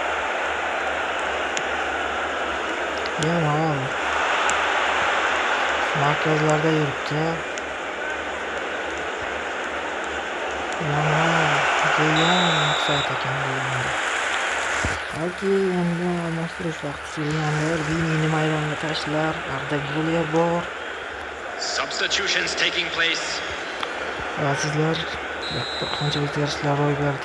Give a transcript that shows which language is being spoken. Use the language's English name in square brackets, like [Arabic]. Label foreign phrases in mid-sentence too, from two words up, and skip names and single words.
[Uzbek] Yamal markazlarda yuribdi. Yamal De Jong sayt ekan bu endi. Balki endi almashtirish vaqti kelgandir. Vinini maydonga tashlar. Arda Güler bor. [English] Substitutions taking place. [Uzbek] Azizlar, bir qancha o'zgarishlar ro'y berdi.